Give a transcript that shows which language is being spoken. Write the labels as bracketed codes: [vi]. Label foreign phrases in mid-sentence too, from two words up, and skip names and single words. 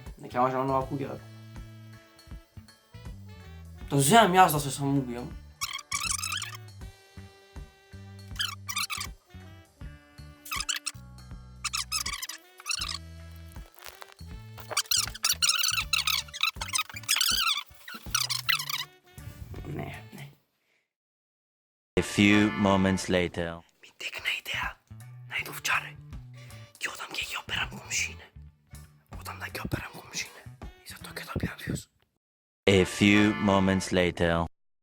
[mk] Не ќе можам нова куќа да купам. То земам јас да се самоубијам. Не. [en] A few moments later. [mk] Ми текна идеја. Најдов чаре. Ќе одам ќе ги операм комшине. Одам да ги операм комшине. И затоа ќе добијам views. [en] A few moments later.